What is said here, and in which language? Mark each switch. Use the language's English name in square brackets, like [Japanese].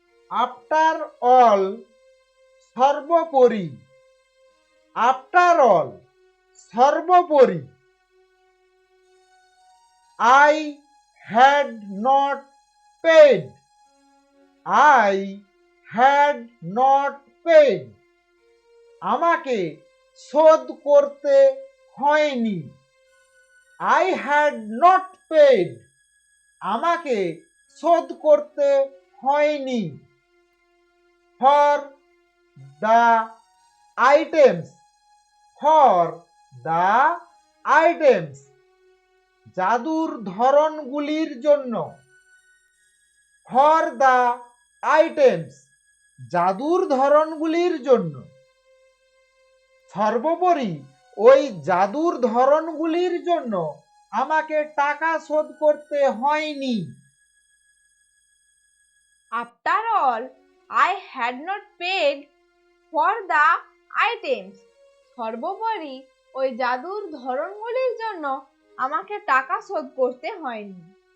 [English] After all সর্বোপরি, after all সর্বোপরি। I had not paid, I had not paid, [Bangla] আমাকে শোধ করতে হয়নি। [English] I had not paid, [Bangla] আমাকে শোধ করতে হয়নি। [English] For the items, for the items, [Bangla] জাদুর ধরনগুলির জন্য। [English] For the items, [Bangla] জাদুর ধরনগুলির জন্য। সর্বোপরি ওই জাদুর ধরনগুলির জন্য আমাকে টাকা শোধ করতে হয়নি। [English] After all, I had not paid for the items. [Bangla] সর্বোপরি ওই জাদুর ধরনগুলির জন্য আমাকে টাকা শোধ করতে হয়নি।